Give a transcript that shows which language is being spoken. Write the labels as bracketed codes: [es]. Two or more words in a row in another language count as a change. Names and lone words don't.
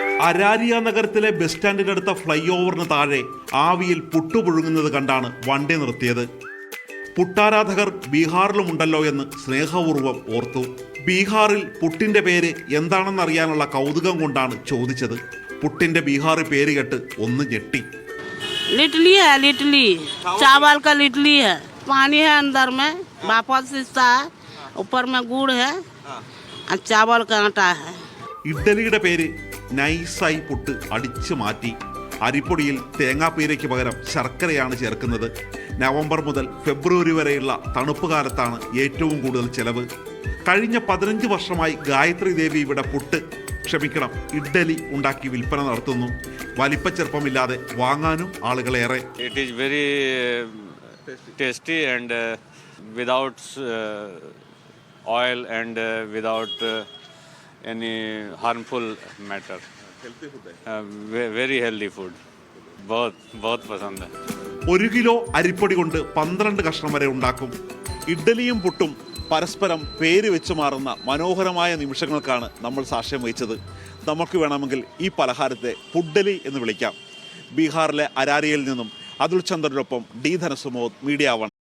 [ml] അരാരിയ നഗരത്തിലെ ബസ് സ്റ്റാൻഡിനടുത്ത ഫ്ലൈ ഓവറിന് താഴെ ആവിയിൽ പുട്ടുപുഴുങ്ങുന്നത് കണ്ടാണ് വണ്ടി നിർത്തിയത്. പുട്ടാരാധകർ ബീഹാറിലുമുണ്ടല്ലോ എന്ന് സ്നേഹപൂർവ്വം ഓർത്തു. ബീഹാറിൽ പുട്ടിന്റെ പേര് എന്താണെന്നറിയാനുള്ള കൗതുകം കൊണ്ടാണ് ചോദിച്ചത്. പുട്ടിന്റെ ബീഹാറി പേര് കേട്ട് ഒന്ന് ഞെട്ടി. [hi] लिटली है, लिटली चावल का लिटली है, पानी है अंदर में, वापस हिस्सा है, ऊपर में गुड़ है और चावल का आटा है. [ml] ഇഡ്ഡലിയുടെ പേര് നൈസായി പുട്ട് അടിച്ചു മാറ്റി. അരിപ്പൊടിയിൽ തേങ്ങാപ്പീരയ്ക്ക് പകരം ശർക്കരയാണ് ചേർക്കുന്നത്. നവംബർ മുതൽ ഫെബ്രുവരി വരെയുള്ള തണുപ്പ് കാലത്താണ് ഏറ്റവും കൂടുതൽ ചെലവ്. കഴിഞ്ഞ 15 വർഷമായി ഗായത്രി ദേവി ഇവിടെ ഇഡ്ഡലി ഉണ്ടാക്കി വിൽപ്പന നടത്തുന്നു. വലിപ്പച്ചെറുപ്പമില്ലാതെ വാങ്ങാനും ആളുകളേറെ. [en] It is very tasty and without oil and without any harmful matter. Healthy food है. Very healthy food. [hi] बहुत पसंद है. [ml] 1 കിലോ അരിപ്പൊടി കൊണ്ട് 12 കഷ്ണം വരെ ഉണ്ടാക്കും. ഇഡ്ഡലിയും പുട്ടും പരസ്പരം പേര് വെച്ച് മാറുന്ന മനോഹരമായ നിമിഷങ്ങൾക്കാണ് നമ്മൾ സാക്ഷ്യം വഹിച്ചത്. നമുക്ക് വേണമെങ്കിൽ ഈ പലഹാരത്തെ പുഡ്ഡലി എന്ന് വിളിക്കാം. ബീഹാറിലെ അരാരിയയിൽ നിന്നും അതുൽ ചന്ദ്രനൊപ്പം ഡി ധനസുമോദ്, മീഡിയ 1.